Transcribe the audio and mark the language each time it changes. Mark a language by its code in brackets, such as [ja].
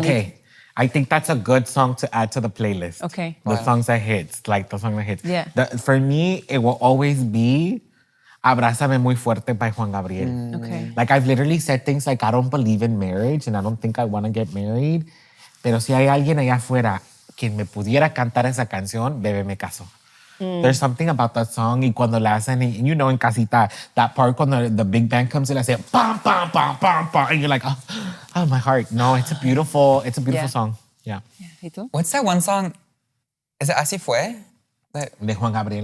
[en] Okay. I think that's a good song to add to the playlist. Okay. The songs that hits, like the song that hits. Yeah. For me, it will always be Abrázame Muy Fuerte by Juan Gabriel. Okay. Like I've literally said things like, I don't believe in marriage and I don't think I want to get married. [es] Pero si hay alguien allá afuera que me pudiera cantar esa canción, bebé me caso. [en] There's something about that song [es] y cuando la hacen, [en] you know, [es] en casita, [en] that part when the big band comes in, I say, pam, pam, pam, pam, pam, and you're like, oh, my heart. No, it's a beautiful Yeah. song. Yeah. Yeah. [es] ¿Y tú? [en] What's that one song? Is it Así Fue? [es] De Juan Gabriel.